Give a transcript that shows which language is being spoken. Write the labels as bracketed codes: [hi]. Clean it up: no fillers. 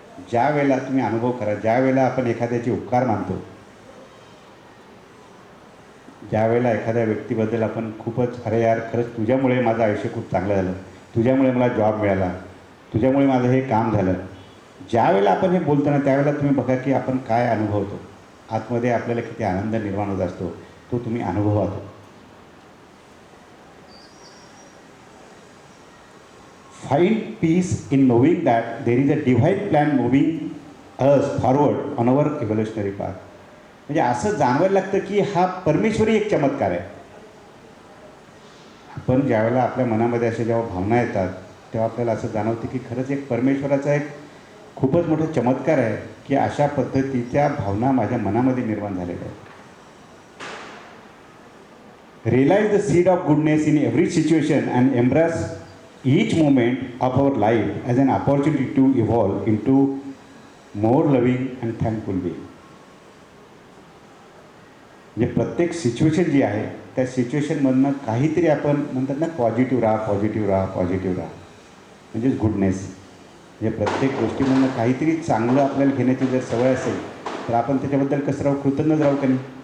[mr] ज्या वेळेला तुम्ही अनुभव करा, ज्या वेळेला आपण एखाद्याचे उपकार मानतो, ज्या वेळेला एखाद्या व्यक्तीबद्दल आपण खूपच अरे यार खरंच तुझ्यामुळे माझं आयुष्य खूप चांगलं झालं, तुझ्यामुळे मला जॉब मिळाला, तुझ्यामुळे माझं हे काम झालं, ज्या वेळेला आपण हे बोलतो ना त्यावेळेला तुम्ही बघा की आपण काय अनुभवतो, आतमध्ये आपल्याला किती आनंद निर्माण होत असतो, तो तुम्ही अनुभवातो. [en] Find peace in knowing that there is a divine plan moving us forward on our evolutionary path. [mr] म्हणजे असं जाणवायला लागतं की हा परमेश्वरी एक चमत्कार आहे. आपण ज्यावेळेला आपल्या मनामध्ये अशा जेव्हा भावना येतात तेव्हा आपल्याला असं जाणवतं की खरंच एक परमेश्वराचा एक खूपच मोठा चमत्कार आहे की अशा पद्धतीच्या भावना माझ्या मनामध्ये निर्माण झालेल्या आहेत. [en] Realise the seed of goodness in every situation and embrace each moment of our life as an opportunity to evolve into more loving and thankful being. [mr] म्हणजे प्रत्येक सिच्युएशन जी आहे त्या सिच्युएशनमधनं काहीतरी आपण म्हणतात ना पॉझिटिव्ह राहा, पॉझिटिव्ह राहा, पॉझिटिव्ह राहा, म्हणजेच गुडनेस. म्हणजे प्रत्येक गोष्टीमधनं काहीतरी चांगलं आपल्याला घेण्याची जर सवय असेल तर आपण त्याच्याबद्दल कसं राहू, कृतज्ञच राहू का नाही.